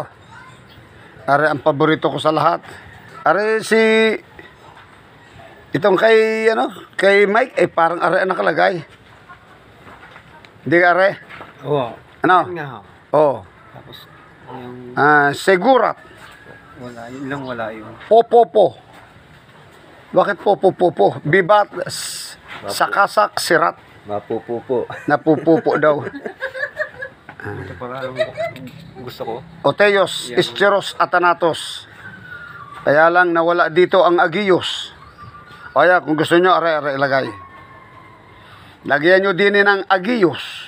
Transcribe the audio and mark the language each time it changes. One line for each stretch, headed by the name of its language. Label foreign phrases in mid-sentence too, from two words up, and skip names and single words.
Filipino: Are ang paborito ko sa lahat. Are itong kay Mike, parang are ang nakalagay. Hindi ka are? Oo. Tapos yung Segurat. Wala yun. Popopo. Bakit popopo? Bibat sakasak sirat. Mapupupo. Napupupo daw. Ito parang gusto ko.
Greek: Oteos, Ischeros, Atanatos.
Filipino: Kaya lang nawala dito ang Agios. Kung gusto nyo, are ilagay. Lagyan nyo din ng Agios.